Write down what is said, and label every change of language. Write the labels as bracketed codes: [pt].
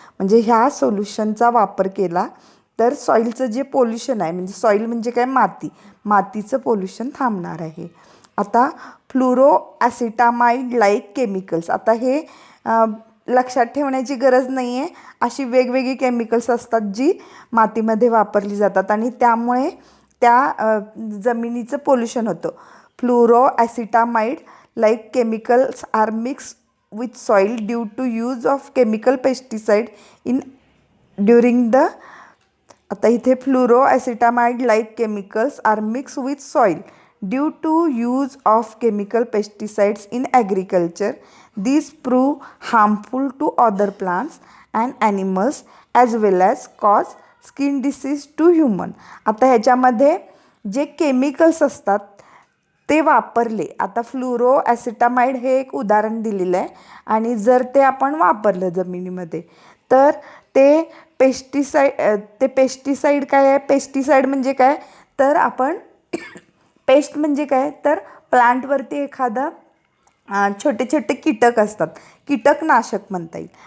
[mr] म्हणजे ह्या सोल्युशनचा वापर केला तर सॉईलचं जे पोल्युशन आहे, म्हणजे सॉईल म्हणजे काय, मातीचं पोल्युशन थांबणार आहे. आता फ्लुरो ॲसिटामाइड लाईक केमिकल्स, आता हे लक्षात ठेवण्याची गरज नाही आहे. अशी वेगवेगळी केमिकल्स असतात जी मातीमध्ये वापरली जातात आणि त्यामुळे त्या जमिनीचं पोल्युशन होतं. [en] Fluoro acetamide like chemicals are mix with soil due to use of chemical pesticide in during the. [mr] आता इथे [en] Fluoro acetamide like chemicals are mix with soil due to use of chemical pesticides in agriculture. These prove harmful to other plants and animals as well as cause skin disease to human. [mr] आता ह्याच्यामध्ये जे chemicals असतात ते वापरले, आता fluoro ॲसिटामाइड हे एक उदाहरण दिलेलं आहे, आणि जर ते आपण वापरलं जमिनीमध्ये तर ते पेस्टिसाईड काय आहे. पेस्टिसाईड म्हणजे काय तर आपण पेस्ट म्हणजे काय तर प्लांटवरती एखादा छोटे छोटे कीटक असतात, कीटकनाशक म्हणता येईल.